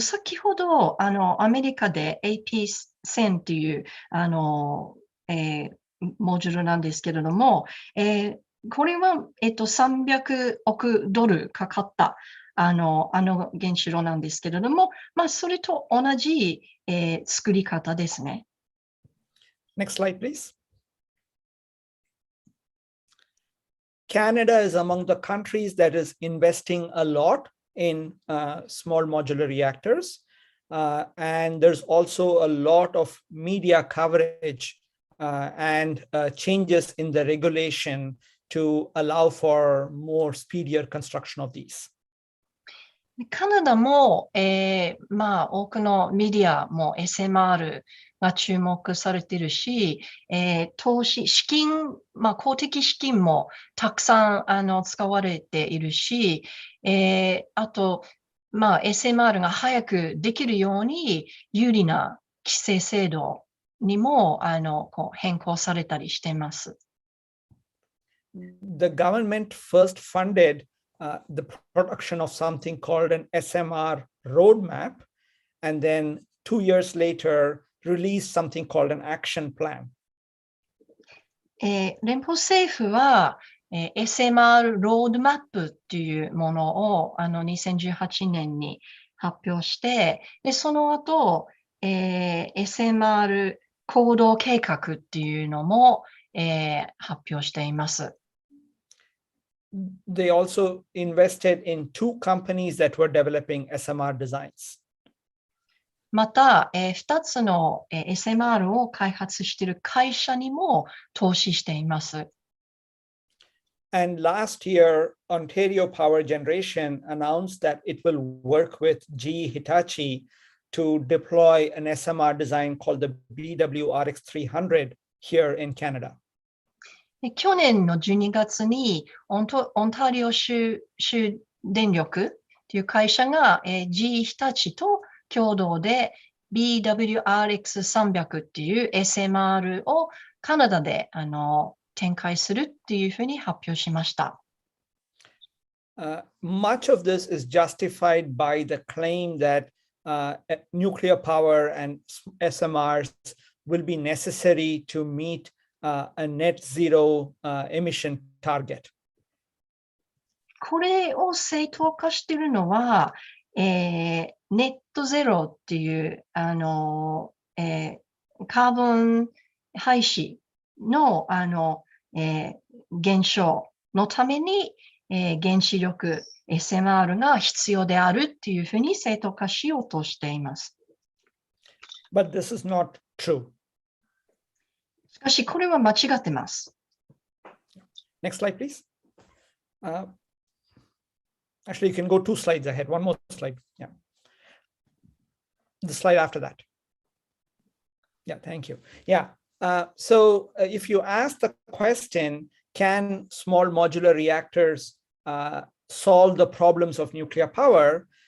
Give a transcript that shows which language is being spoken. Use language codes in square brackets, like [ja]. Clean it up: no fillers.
[ja] 先ほどアメリカで AP1000 っていうモジュールなんですけれども、これは300億ドルかかった原子炉なんですけれども、それと同じ、作り方ですね。 [en] Next slide, please. Canada is among the countries that is investing a lot in small modular reactors. And there's also a lot of media coverage and changes in the regulation to allow for more speedier construction of these. [ja] カナダも、多くのメディアも SMR が注目されているし、投資、資金、公的資金もたくさん使われているし、あと、SMR が早くできるように有利な規制制度にもこう変更されたりしています。 [en] The government first funded the production of something called an SMR roadmap, and then 2 years later released something called an action plan. [ja] 連邦政府は、SMR ロードマップっていうものを2018年に発表して、でその後、SMR 行動計画っていうのも、発表しています。 [en] They also invested in 2 companies that were developing SMR designs. [ja] また、2つの SMR を開発している会社にも投資しています。 [en] And last year, Ontario Power Generation announced that it will work with GE Hitachi to deploy an SMR design called the BWRX300 here in Canada. [ja] 去年の12月にオンタリオ州電力という会社が、GE 日立と共同で BWRX300 っていう SMR をカナダで展開するっていうふうに発表しました。 [en] Much of this is justified by the claim that nuclear power and SMRs will be necessary to meet a net zero emission target. [ja] これを正当化しているのは、ネットゼロっていうカーボン排出の減少のために、原子力 SMR が必要であるっていうふうに正当化しようとしています。 [en] But this is not true. [ja] しかしこれは間違ってます。 [en] Next slide, please. Actually, you can go 2 slides ahead. One more slide. Yeah. The slide after that. Yeah, thank you. Yeah. So if you ask the question, can small modular reactors solve the problems of nuclear power?